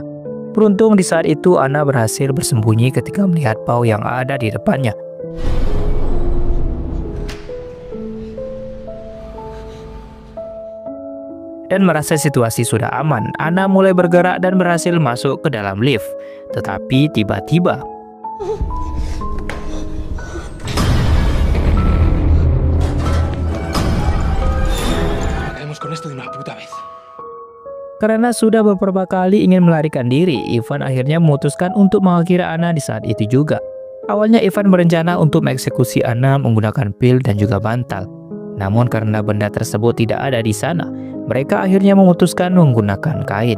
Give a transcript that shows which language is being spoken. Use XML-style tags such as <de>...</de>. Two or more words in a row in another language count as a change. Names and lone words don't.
<id>Beruntung di saat itu Anna berhasil bersembunyi ketika melihat Paul yang ada di depannya. Dan merasa situasi sudah aman, Anna mulai bergerak dan berhasil masuk ke dalam lift. Tetapi tiba-tiba</id> <es>Acabemos con esto de una puta vez.</es> <id>karena sudah beberapa kali ingin melarikan diri, Ivan akhirnya memutuskan untuk mengakhiri Anna di saat itu juga. Awalnya Ivan berencana untuk mengeksekusi Anna menggunakan pil dan juga bantal. Namun karena benda tersebut tidak ada di sana, mereka akhirnya memutuskan menggunakan kain.</id>